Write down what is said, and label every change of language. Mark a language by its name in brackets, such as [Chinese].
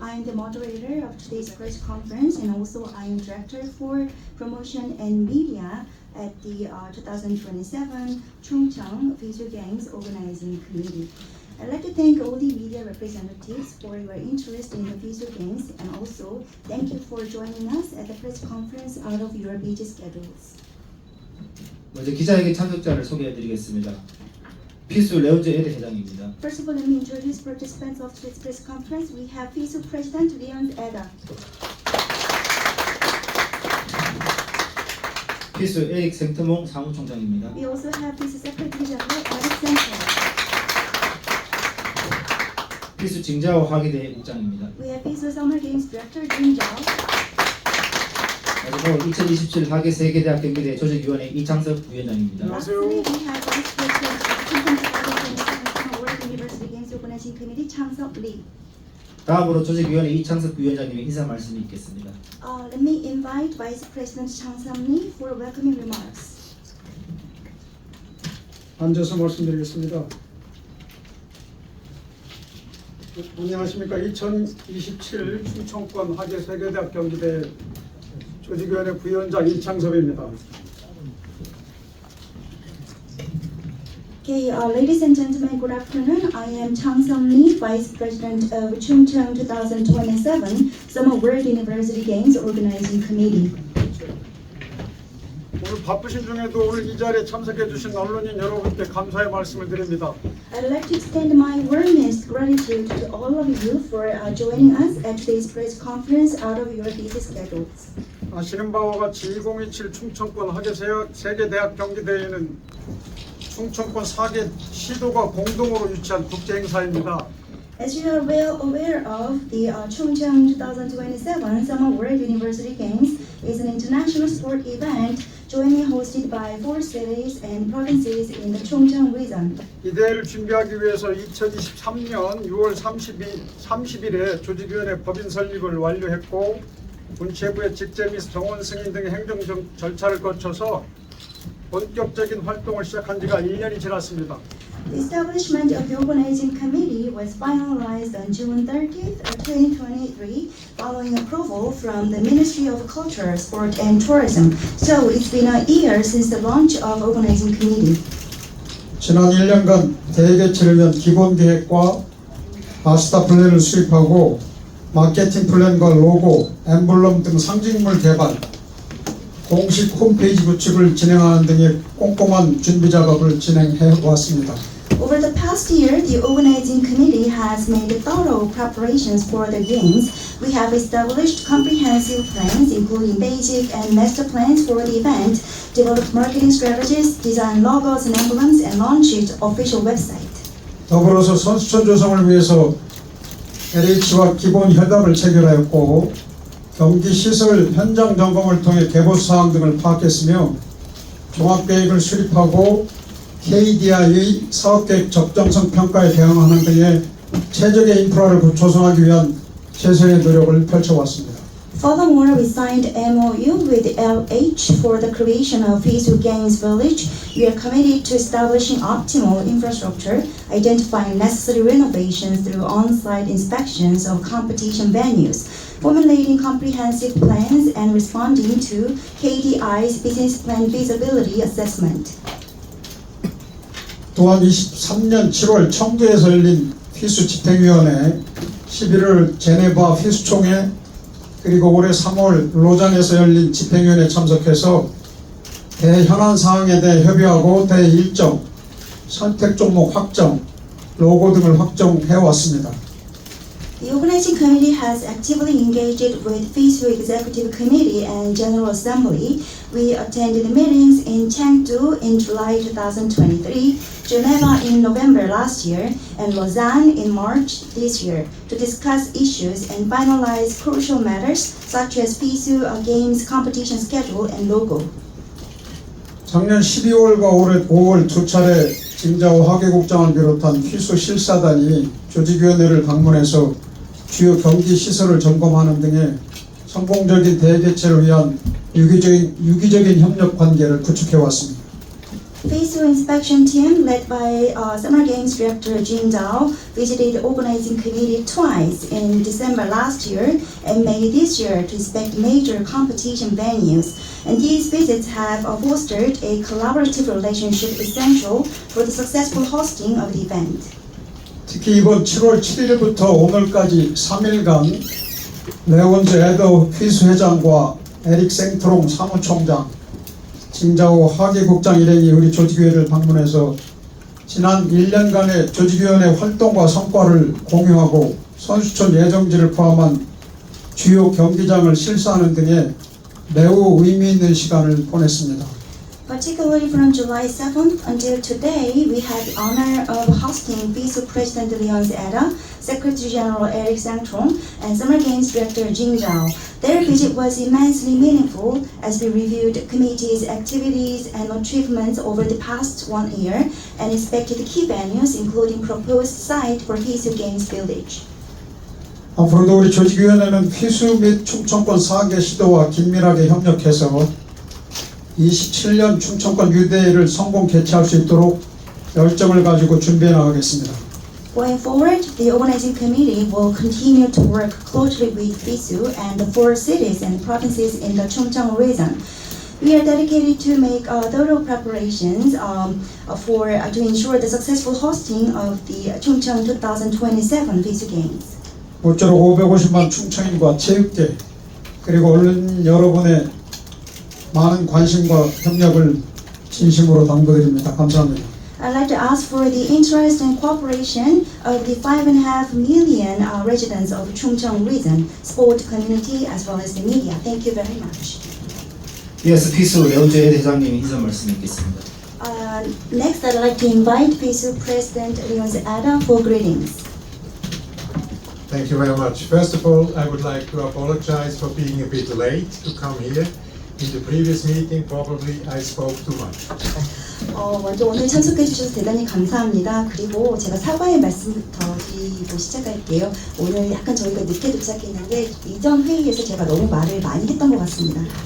[English] I am the moderator of today's press conference, and also I am director for promotion and media at the 2027 Chungcheong Visual Games Organizing Committee. I'd like to thank all the media representatives for your interest in the visual games, and also thank you for joining us at the press conference out of your busy schedules. [Korean] 먼저 기자회견 참석자를 소개해드리겠습니다. 피수 레온제 에르 회장입니다. [English] First of all, let me introduce participants of today's press conference. We have FISU President Leon Eda. [Korean] 피수 에릭 생트몽 사무총장입니다. [English] We also have FISU Secretary General Eric Sengtong. [Korean] 피수 징자오 하기대 국장입니다. [English] We have FISU Summer Games Director Jin Zhao. [Korean] 마지막으로 2027 하계 세계대학 경기대 조직위원회 이창섭 부위원장입니다. [English] Lastly, we have Vice President of the 2027 World University Games Organizing Committee, Chang-seok Lee. [Korean] 다음으로 조직위원회 이창섭 부위원장님의 인사 말씀이 있겠습니다. [English] Let me invite Vice President Chang-seok Lee for welcoming remarks. [Korean] 앉아서 말씀드리겠습니다. 안녕하십니까. 2027 충청권 하계 세계대학 경기대 조직위원회 부위원장 이창섭입니다. [English] Okay, ladies and gentlemen, good afternoon. I am Chang-seok Lee, Vice President of Chungcheong 2027 Summer World University Games Organizing Committee. [Korean] 오늘 바쁘신 중에도 오늘 이 자리에 참석해 주신 언론인 여러분께 감사의 말씀을 드립니다. [English] I'd like to extend my warmest gratitude to all of you for joining us at today's press conference out of your busy schedules. [Korean] 아시는 바와 같이 2027 충청권 하계 세계대학 경기대회는 충청권 4개 시도가 공동으로 유치한 국제 행사입니다. [English] As you are well aware of, the Chungcheong 2027 Summer World University Games is an international sport event jointly hosted by 4 cities and provinces in the Chungcheong region. [Korean] 이 대회를 준비하기 위해서 2023년 6월 30일에 조직위원회 법인 설립을 완료했고 문체부의 직제 및 정원 승인 등의 행정 절차를 거쳐서 본격적인 활동을 시작한 지가 1년이 지났습니다. [English] The establishment of the organizing committee was finalized on June 30th, 2023, following approval from the Ministry of Culture, Sport and Tourism. So it's been a year since the launch of organizing committee. [Korean] 지난 1년간 대회 개최를 위한 기본 계획과 마스터 플랜을 수립하고 마케팅 플랜과 로고, 엠블럼 등 상징물 개발, 공식 홈페이지 구축을 진행하는 등의 꼼꼼한 준비 작업을 진행해 왔습니다. [English] Over the past year, the organizing committee has made thorough preparations for the games. We have established comprehensive plans, including basic and master plans for the event, developed marketing strategies, designed logos and emblems, and launched official website. [Korean] 더불어서 선수촌 조성을 위해서 LH와 기본 협약을 체결하였고 경기 시설 현장 점검을 통해 개보 사항 등을 파악했으며 종합계획을 수립하고 KDI의 사업계획 적정성 평가에 대응하는 등의 최적의 인프라를 조성하기 위한 최선의 노력을 펼쳐왔습니다. [English] Furthermore, we signed MOU with LH for the creation of FISU Games Village. We are committed to establishing optimal infrastructure, identifying necessary renovations through on-site inspections of competition venues, formulating comprehensive plans, and responding to KDI's business plan feasibility assessment. [Korean] 또한 23년 7월 청두에서 열린 피수 집행위원회, 11월 제네바 피수총회, 그리고 올해 3월 로잔에서 열린 집행위원회에 참석해서 대회 현안 사항에 대해 협의하고 대회 일정, 선택 종목 확정, 로고 등을 확정해 왔습니다. [English] The organizing committee has actively engaged with FISU Executive Committee and General Assembly. We attended meetings in Chengdu in July 2023, Geneva in November last year, and Lausanne in March this year to discuss issues and finalize crucial matters such as FISU Games competition schedule and logo. [Korean] 작년 12월과 올해 5월 두 차례 징자오 하계국장을 비롯한 피수 실사단이 조직위원회를 방문해서 주요 경기 시설을 점검하는 등의 성공적인 대회 개최를 위한 유기적인 협력 관계를 구축해 왔습니다. [English] FISU inspection team led by Summer Games Director Jin Zhao visited the organizing committee twice in December last year and May this year to inspect major competition venues. And these visits have fostered a collaborative relationship essential for the successful hosting of the event. [Korean] 특히 이번 7월 7일부터 오늘까지 3일간 레온즈 에더 퀴스 회장과 에릭 생트롱 사무총장, 징자오 하계국장 일행이 우리 조직위원회를 방문해서 지난 1년간의 조직위원회 활동과 성과를 공유하고 선수촌 예정지를 포함한 주요 경기장을 실사하는 등의 매우 의미 있는 시간을 보냈습니다. [English] Particularly from July 7th until today, we had the honor of hosting FISU President Leon Eda, Secretary General Eric Sang-trong, and Summer Games Director Jin Zhao. Their visit was immensely meaningful as we reviewed the committee's activities and achievements over the past 1 year and inspected key venues, including proposed site for FISU Games Village. [Korean] 앞으로도 우리 조직위원회는 휘수 및 충청권 4개 시도와 긴밀하게 협력해서 27년 충청권 유대회를 성공 개최할 수 있도록 열정을 가지고 준비해 나가겠습니다. [English] Going forward, the organizing committee will continue to work closely with FISU and the 4 cities and provinces in the Chungcheong region. We are dedicated to make thorough preparations to ensure the successful hosting of the Chungcheong 2027 FISU Games. [Korean] 모쪼록 550만 충청인과 체육계 그리고 언론 여러분의 많은 관심과 협력을 진심으로 당부드립니다. 감사합니다. [English] I'd like to ask for the interest and cooperation of the 5.5 million residents of Chungcheong region, sport community as well as the media. Thank you very much. [Korean] 이어서 피수 레온즈 에더 회장님이 인사 말씀 있겠습니다. [English] Next, I'd like to invite FISU President Leon Eda for greetings. Thank you very much. First of all, I would like to apologize for being a bit late to come here. In the previous meeting, probably I spoke too much. [Korean] 먼저 오늘 참석해 주셔서 대단히 감사합니다. 그리고 제가 사과의 말씀부터 드리고 시작할게요. 오늘 약간 저희가 늦게 도착했는데 이전 회의에서 제가 너무 말을 많이 했던 것 같습니다.